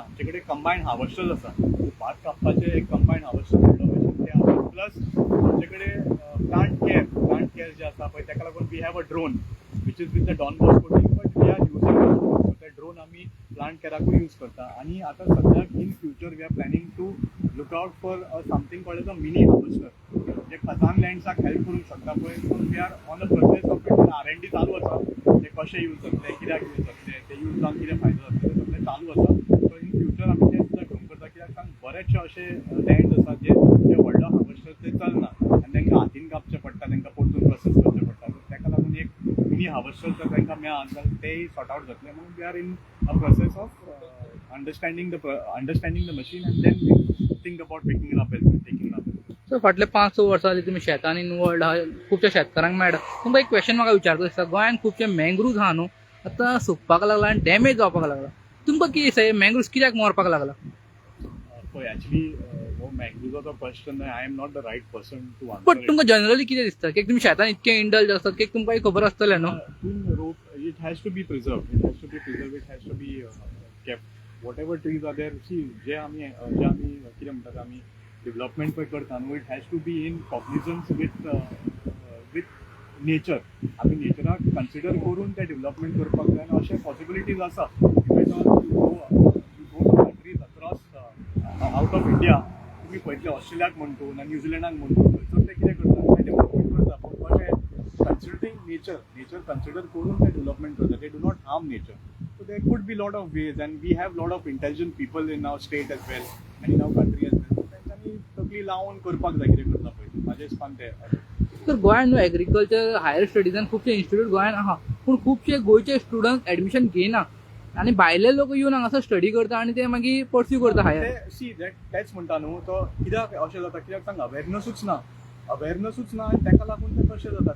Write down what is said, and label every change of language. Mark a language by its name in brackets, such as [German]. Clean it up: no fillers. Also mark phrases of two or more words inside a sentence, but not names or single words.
[Konkani] आमचे कडेन [English] combined harvesters [Konkani] आसा. भात कापपाचें एक [English] combined harvester [Konkani] व्हडलो मशीन तें आसा. प्लस आमचे कडेन [English] plant care [Konkani] जे आसा पळय ताका लागून [English] we have a drone which is with the Don Bosco team, but we are using [Konkani] सो ते ड्रोन आमी प्लांट केअराकूय यूज करता. आनी आतां सद्याक [English] in future we are planning to look out for something called as a mini harvester [Konkani] जे खजान लँड्साक हेल्प करूंक शकता पळय. [English] So we are on a process of it. [Konkani] R&D चालू आसा. ते कशें यूज जातले, कित्याक यूज जातले, ते यूज जावन कितें फायदो जातले ते सगळें चालू आसा. सो [English] in future [Konkani] आमी ते सुद्दां घेवंक करता. कित्याक सांग बरेचशे अशे लँड्स आसात जे व्हडलो हार्वेस्टर ते चलना आनी तांकां हातीन कापचें पडटा, तांकां परतून प्रोसेस करचें पडटा. सो ताका लागून एक [English] mini harvester [Konkani] जर तांकां मेळत जाल्यार तेय [English] sort out [Konkani] जातले. [English] म्हणून we are in a process of understanding the machine and then we think about taking up. [Konkani] सो फाटले 5-6 वर्सां जालीं तुमी शेतान इनवॉल्ड आहा, खुबश्या शेतकारांक मेळटा. तुमकां एक क्वेश्चन म्हाका विचारचो दिसता, गोंयांत खुबशे मँग्रुव्ज आहा न्हू, आतां सुकपाक लागला आनी डॅमेज जावपाक लागला. तुमकां कितें दिसता हे मँग्रुव्ज कित्याक मरपाक लागला? पळय एक्चुअली हो मँग्रुव्जाचो क्वेश्चन [English] I am not the right person to answer. [Konkani] बट तुमकां जनरली कितें दिसता की तुमी शेतान इतके इंडल्ज आसतात की तुमकां खबर आसतलें न्हू? [English] It has to be preserved. It has to be kept. Whatever trees are there, see, [Konkani] जे आमी कितें म्हणटात आमी डेव्हलपमेंट पळय करता न्हू, [English] it has to be in cognizance with nature. [Konkani] आमी नेचराक कन्सिडर करून ते डेव्हलपमेंट करपाक जाय. अशे पॉसिबिलिटीज आसा. [English] countries across out of India [Konkani] तुमी पळयतले ऑस्ट्रेलियाक म्हणटू ना न्यूझिलंडाक म्हणटू, थंयसर ते कितें करता ते डेव्हलपमेंट करता. पूण अशें कन्सिडरिंग नेचर कन्सिडर करून ते डेव्हलपमेंट करता. [English] They do not harm nature. So there could be lot of ways and we have lot of intelligent people in our state as well and in our country as well. [Konkani] तांच्यांनी तकली लावन करपाक जाय कितें करता पळय. म्हाजें हिसपान तें. तर गोंयांत न्हू एग्रीकल्चर हायर स्टडीजान खुबशे इन्स्टिट्यूट गोंयांत आहा, पूण खुबशे गोंयचे [English] student admission [Konkani] घेयना आणि भायले लोक येऊन हांगासर स्टडी करता आणि ते मागीर परस्यू करता हायर. ते सी तेच म्हणटा न्हू तो कित्याक अशें जाता कित्याक सांग अवेरनसूच ना आनी ताका लागून ते तशें जाता.